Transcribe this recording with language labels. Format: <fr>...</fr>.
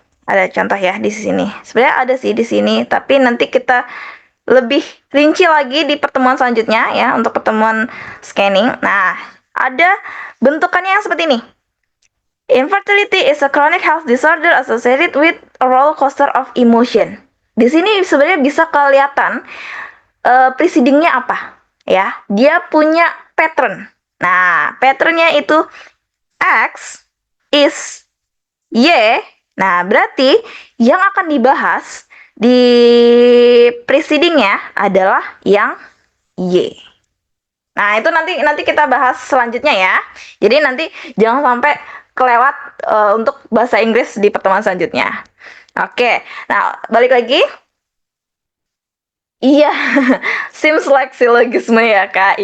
<id>Ada contoh ya di sini. Sebenarnya ada sih di sini, tapi nanti kita lebih rinci lagi di pertemuan selanjutnya ya, untuk pertemuan scanning. Nah, ada bentukannya yang seperti ini.</id> <en>Infertility is a chronic health disorder associated with a roller coaster of emotion.</en> <id>Di sini sebenarnya bisa kelihatan precedingnya apa ya. Dia punya pattern. Nah, patternnya itu X is Y. Nah, berarti yang akan dibahas di precedingnya adalah yang Y. Nah, itu nanti kita bahas selanjutnya ya. Jadi nanti jangan sampai kelewat untuk bahasa Inggris di pertemuan selanjutnya. Oke, nah balik lagi.</id> <en>Iya, seems like syllogism ya Kak.</en>